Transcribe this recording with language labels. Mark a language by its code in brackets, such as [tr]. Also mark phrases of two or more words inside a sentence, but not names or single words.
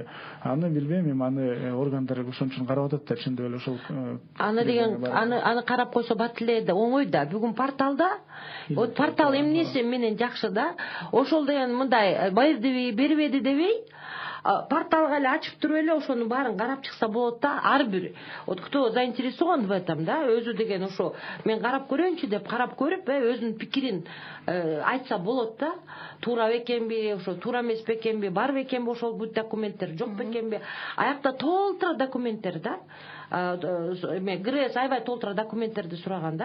[ky] Аны билбейм, эми аны органдар ошон үчүн карап атат, чындык эле ошол аны деген аны карап койсо бат эле да оңой да. Бүгүн порталда, вот портал эмнеси менен жакшы да. Ошол деген мындай бердиби, бербеди дебей, порталга эле ачып туруп эле ошонун баарын карап чыкса болот да. Ар бир [ru] вот кто заинтересован в этом [ky] да, өзү деген ошо мен карап көрөйүнчү деп карап көрүп, өзүнүн пикирин айтса болот да. Туура бекенби, ошо туура эмес бекенби, бар бекенби ошол бут документтер, жок бекенби. Аякта толтура документтер да. ГРС аябай толтура документтерди сураган да.